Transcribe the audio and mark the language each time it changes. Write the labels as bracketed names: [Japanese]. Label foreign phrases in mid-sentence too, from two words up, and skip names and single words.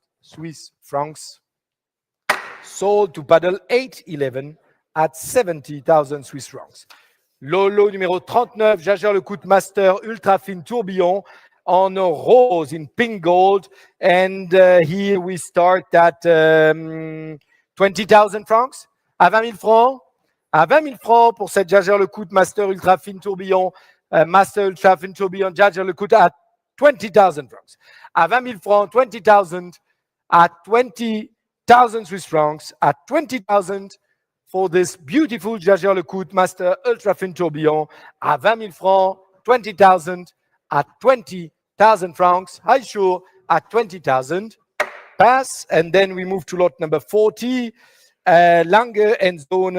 [English] Swiss francs. Sold to paddle 811 at 70,000 Swiss francs. [French] Lolo numéro 39, [English] Jager Lecoultre Master Ultra Fine Tourbillon on a rose in pink gold. And here we start at 20,000 francs. [French] À 20 000 francs. À 20 000 francs pour cette Jager Lecoultre Master Ultra Fine Tourbillon. [English] Master Ultra Fine Tourbillon Jager Lecoultre at 20,000 francs. [French] À 20 000 francs, 20,000. [English] At 20,000 Swiss francs, at 20,000, for this beautiful Jaeger LeCoultre Master Ultra Fin Tourbillon [French] à 20 000 francs, [English] 20,000, at 20,000 francs, high sure at 20,000. Pass, and then we move to lot number 40, Lange and Zone.